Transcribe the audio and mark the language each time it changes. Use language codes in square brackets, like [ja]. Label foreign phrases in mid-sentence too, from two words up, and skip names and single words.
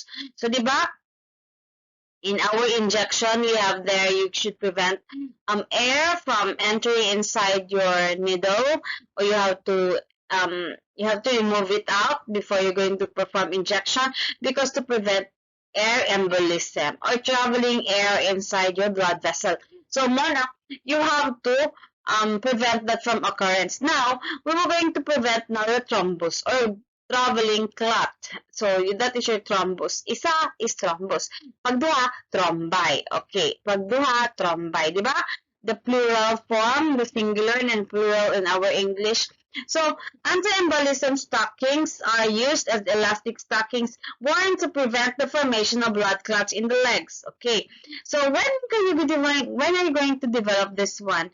[en] So, [ceb] di ba, [en] in our injection, we have there, you should prevent air from entering inside your needle, or you have to remove it out before you're going to perform injection, because to prevent air embolism or traveling air inside your blood vessel. So, Mona, you have to prevent that from occurrence. Now, we were going to prevent now the thrombus or traveling clot. So, that is your thrombus. [ceb] Isa is thrombus. Pag duha, trombi. Okay. Pag duha, trombi. Di ba? [en] The plural form, the singular and plural in our English. So, anti-embolism stockings are used as elastic stockings worn to prevent the formation of blood clots in the legs. Okay. So, when are you going to develop this one?